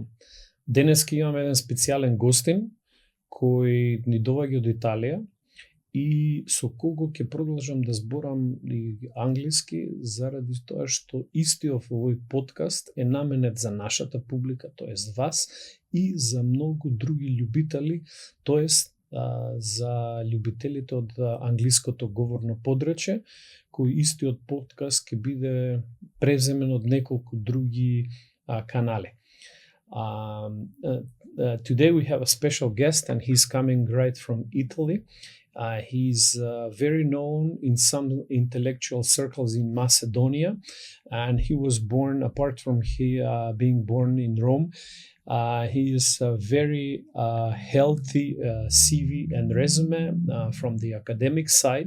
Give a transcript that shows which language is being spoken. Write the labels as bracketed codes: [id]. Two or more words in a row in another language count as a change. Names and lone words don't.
[mk] Денеска имаме еден специјален гостин кој ни доаѓа од Италија и со кого ќе продолжам да зборам и англиски заради тоа што истиот овој подкаст е наменет за нашата публика, тоест вас, и за многу други љубители, тоест за љубителите од англиското говорно подрече, кој истиот подкаст ќе биде превземен од неколку други канали. [en] Today we have a special guest and he's coming right from Italy. He's very known in some intellectual circles in Macedonia, and he was born, apart from being born in Rome, he is a very healthy CV and resume from the academic side.